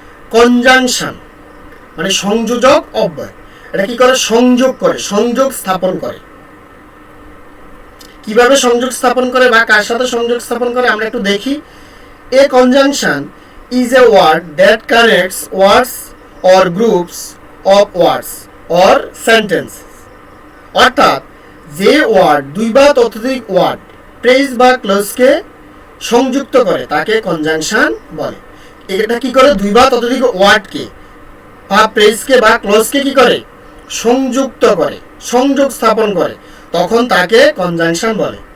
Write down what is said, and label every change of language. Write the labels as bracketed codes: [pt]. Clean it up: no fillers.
[bn] Conjunction মানে সংযোজক অব্যয়। এটা কি করে, সংযোগ করে, সংযোগ স্থাপন করে। কিভাবে সংযোগ স্থাপন করে বা কার সাথে সংযোগ স্থাপন করে আমরা একটু দেখি। [en] A conjunction is a word that connects words or groups of words or sentences. [bn] অর্থাৎ যে ওয়ার্ড দুই বা ততোধিক ওয়ার্ড, প্রেস বা ক্লোজকে সংযুক্ত করে তাকে কনজাংশন বলে। এটা কি করে, দুই বা ততোধিক ওয়ার্ডকে বা প্রেসকে বা ক্লোজকে কি করে, সংযুক্ত করে, সংযোগ স্থাপন করে, তখন তাকে কনজাংশন বলে।